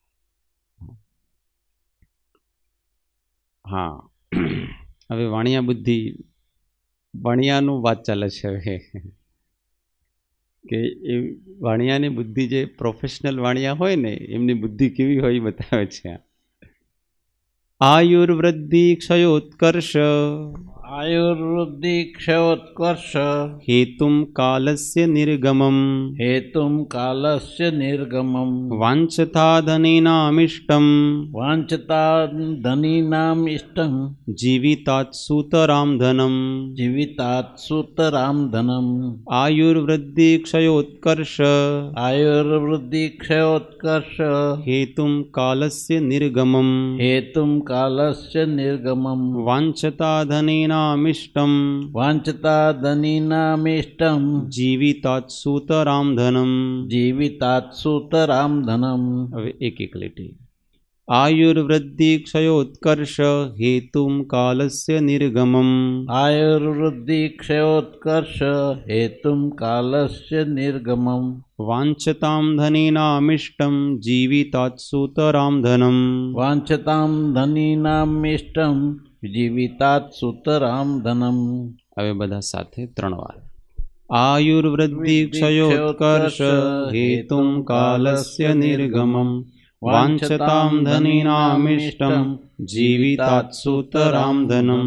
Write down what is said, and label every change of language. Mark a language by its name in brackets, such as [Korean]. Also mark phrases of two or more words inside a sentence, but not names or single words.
[Gujarati] હા, હવે વાણિયા બુદ્ધિ, વાણિયાનું વાત ચાલે છે હવે કે એ વાણિયાની બુદ્ધિ જે પ્રોફેશનલ વાણિયા હોય ને એમની બુદ્ધિ કેવી હોય એ બતાવે છે. [Sanskrit] आयुर्वृद्धि क्षयोत्कर्ष आयुर्वृद्धि क्षयोत्कर्ष हेतुं कालस्य निर्गमम् हेतुं कालस्य निर्गमम् वाञ्छता धनेनामिष्टम् वाञ्छता धनीनाम् इष्टम् जीवितात् सूतरां धनम् जीवितात् सूतरां धनम् आयुर्वृद्धि क्षयोत्कर्ष आयुर्वृद्धि क्षयोत्कर्ष हेतुं कालस्य निर्गमम् हेतुं कालस्य निर्गमम् वाञ्छता धनेनामिष्टम् वाञ्छता धनीनामिष्टम् जीवितात् सूतरां धनम् जीवितात् सूतरां धनम्. [Gujarati] હવે એક એક લીટી. [Sanskrit] आयुर्वृद्धि क्षयोत्कर्ष हेतुं कालस्य निर्गमम् आयुर्वृद्धि क्षयोत्कर्ष हेतुं कालस्य निर्गमम् वाञ्छतां धनेनामिष्टं जीवितात् सूतरां धनम् वाञ्छतां धनीनामिष्टं जीवितात सुतराम धनम. [Gujarati] હવે બધા સાથે 3 વાર. [Sanskrit] आयुर्वृद्धि क्षयोत्कर्ष हेतुम कालस्य निर्गमम वांछताम धनिनामिष्टम जीवितात सुतराम धनम.